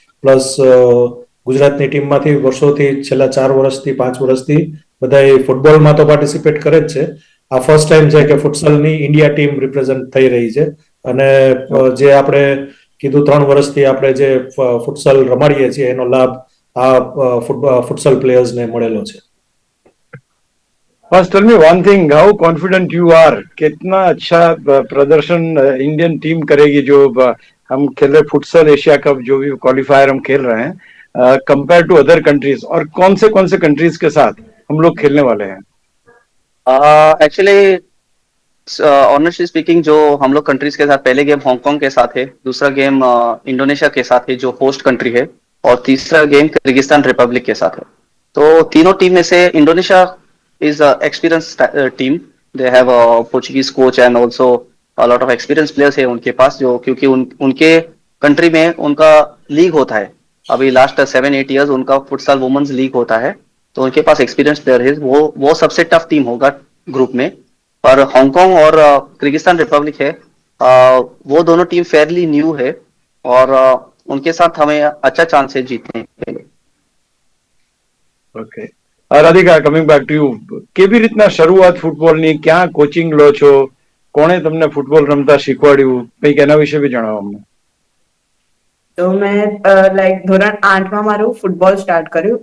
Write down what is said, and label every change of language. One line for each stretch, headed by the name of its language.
Gujarati: Plus ગુજરાતની ટીમમાંથી વર્ષોથી છેલ્લા 4 વર્ષથી 5 વર્ષથી બધા ફૂટબોલમાં તો પાર્ટિસિપેટ કરે જ છે. આ ફર્સ્ટ ટાઈમ છે કે ફુટસલની ઇન્ડિયા ટીમ રિપ્રેઝન્ટ થઈ રહી છે. અને જે આપણે કીધું 3 વર્ષથી આપણે જે ફુટસલ રમાડીએ છીએ એનો લાભ આ ફુટસલ પ્લેયર્સને મળેલો છે.
English: First, tell me one thing, how confident you are?
Hindi: कितना अच्छा प्रदर्शन इंडियन टीम करेगी जो हम खेल रहे फुटसल एशिया कप जो भी क्वालिफायर हम खेल रहे हैं कंपेयर टू अदर कंट्रीज, और कौन से कंट्रीज के साथ हम लोग खेलने वाले हैं? एक्चुअली ऑनेस्टली स्पीकिंग, जो हम लोग कंट्रीज के साथ पहले गेम हांगकांग के साथ है, दूसरा गेम इंडोनेशिया के साथ है जो होस्ट कंट्री है, और तीसरा गेम किर्गिस्तान रिपब्लिक के साथ है. तो तीनों टीम में से Indonesia
English: is a experienced team. They have a Portuguese coach and also a lot of experienced players
Hindi: है उनके पास, जो क्योंकि उनके कंट्री में उनका लीग होता है. अभी लास्ट 7-8 इयर्स उनका फुटसल वुमेन्स लीग होता है, तो उनके पास एक्सपीरियंस प्लेयर है. वो सबसे टफ टीम होगा ग्रुप में. पर हांगकांग और किर्गिस्तान रिपब्लिक है, वो दोनों टीम फेयरली न्यू है और उनके साथ हमें अच्छा चांस है जीतने के लिए.
Gujarati: Okay, Radhika, coming back to you, કેવી રીતના શરૂઆત ફૂટબોલની, ક્યાં કોચિંગ લો છો, કોણે તમને ફૂટબોલ રમતા શીખવાડ્યું, કંઈક એના વિશે બી જણાવો અમને. તો મેં લાઈક ધોરણ 8માં મારું ફૂટબોલ સ્ટાર્ટ કર્યું.